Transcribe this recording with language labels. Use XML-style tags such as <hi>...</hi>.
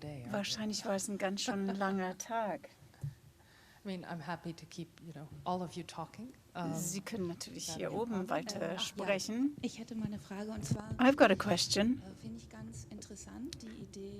<de>Wahrscheinlich war es ein ganz schön langer Tag.</de> <en>I mean, I'm happy to keep, all of you talking.</en> <de>Sie können natürlich hier oben weiter sprechen. Ich hätte mal eine Frage, und zwar</de> <en>I've got a question.</en> <de>finde ich ganz interessant die Idee.</de>